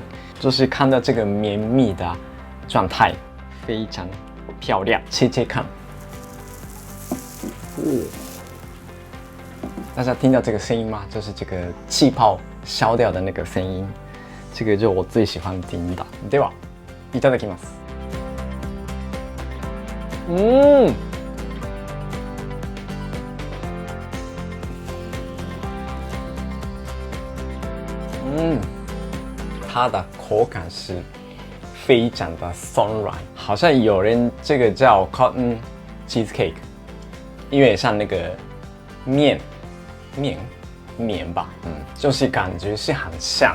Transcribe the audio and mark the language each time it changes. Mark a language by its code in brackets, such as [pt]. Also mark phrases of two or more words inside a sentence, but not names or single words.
[zh] 就是看到这个绵密的状态，非常漂亮。切切看，大家听到这个声音吗？就是这个气泡消掉的那个声音，这个就我最喜欢听的。 [ja] では、いただきます。 [zh] 它的口感是非常的松软，好像有人这个叫 [en] cotton cheesecake， [zh] 因为像那个面吧，就是感觉是很像。